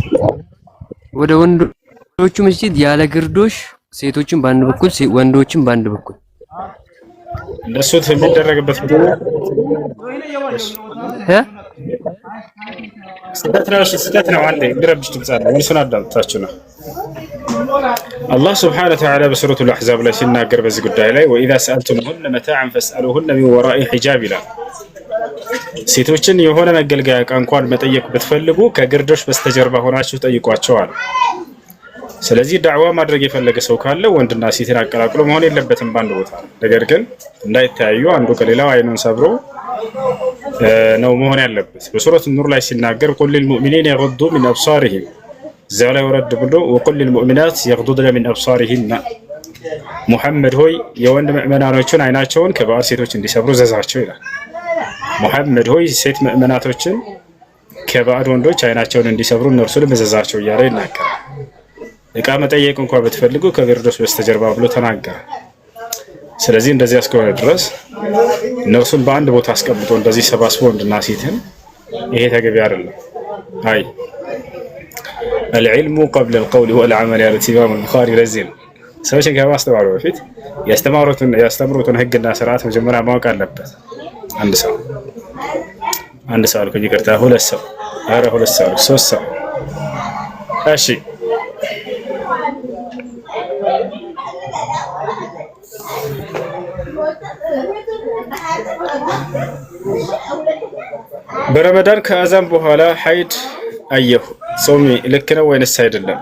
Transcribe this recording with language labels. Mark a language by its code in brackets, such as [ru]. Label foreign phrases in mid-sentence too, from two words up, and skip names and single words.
[am] ወደ ወንዶቹ መስጂድ ያለ ግርዶሽ ሴቶችን በአንድ በኩል ወንዶችን በአንድ በኩል እንደሱ የሚደረግበት ቦታ ስህተት ነው። ስህተት ነው። አንዴ ግረብሽ ድምጽ አለ። መልሱን አዳምጣችሁ ነው። [ar] الله سبحانه وتعالى بسورة الأحزاب [am] لا ሲናገር በዚህ ጉዳይ ላይ [ar] وإذا سألتموهن متاعا فاسألوهن من وراء حجاب [am] ይላል። ሴቶችን የሆነ መገልገያ ዕቃ እንኳን መጠየቅ ብትፈልጉ ከግርዶሽ በስተጀርባ ሆናችሁ ጠይቋቸዋል። ስለዚህ ዳዕዋ ማድረግ የፈለገ ሰው ካለ ወንድና ሴትን አቀላቅሎ መሆን የለበትም ባንድ ቦታ። ነገር ግን እንዳይተያዩ አንዱ ከሌላው አይኑን ሰብሮ ነው መሆን ያለበት። በሱረቱ ኑር ላይ ሲናገር [ar] قل للمؤمنين يغضوا من [am] أبصارهم እዚያው ላይ ወረድ ብሎ [ar] وقل للمؤمنات يغضضن من أبصارهن [am] ሙሐመድ ሆይ የወንድ ምእመናኖችን አይናቸውን ከባዕድ ሴቶች እንዲሰብሩ ዘዛቸው ይላል። ሙሐመድ ሆይ ሴት ምእመናቶችን ከባዕድ ወንዶች አይናቸውን እንዲሰብሩ እነርሱንም ዘዛቸው እያለ ይናገራል። ዕቃ መጠየቅ እንኳን ብትፈልጉ ከግርዶሽ በስተጀርባ ብሎ ተናገረ። ስለዚህ እንደዚህ እስከሆነ ድረስ እነርሱን በአንድ ቦታ አስቀምጦ እንደዚህ ሰባስቦ ወንድና ሴትን ይሄ ተገቢ አይደለም። አይ [ar] العلم قبل القول والعمل [am] ያሉት ኢማም አልቡኻሪ ለዚህ ነው። ሰዎችን ከማስተማሩ በፊት ያስተምሩትን ህግና ስርዓት መጀመሪያ ማወቅ አለበት። አንድ ሰው አልኩኝ፣ ይቅርታ፣ ሁለት ሰው፣ ኧረ ሁለት ሰው፣ ሶስት ሰው። እሺ በረመዳን ከአዛን በኋላ ሀይድ አየሁ ጾም ልክ ነው ወይንስ አይደለም?